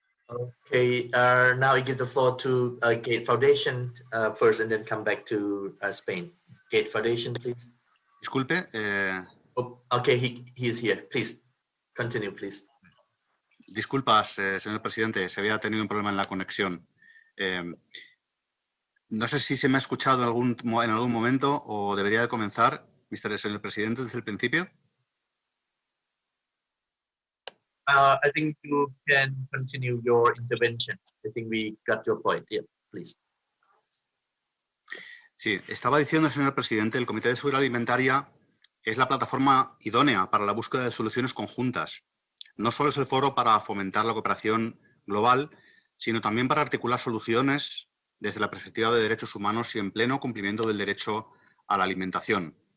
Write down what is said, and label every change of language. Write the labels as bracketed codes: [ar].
[en] Okay, now I give the floor to Gate Foundation first and then come back to Spain. Gate Foundation, please. [es] Disculpe. [en] Oh, okay, he is here. Please, continue, please. [es] Disculpas, señor presidente, se había tenido un problema en la conexión. No sé si se me ha escuchado en algún momento o debería de comenzar, señor presidente, desde el principio. [en] I think you can continue your intervention. I think we got your point. Yeah, please. [es] Sí, estaba diciendo, señor presidente, el Comité de Seguridad Alimentaria es la plataforma idónea para la búsqueda de soluciones conjuntas. No solo es el foro para fomentar la cooperación global, sino también para articular soluciones desde la perspectiva de derechos humanos y en pleno cumplimiento del derecho a la alimentación.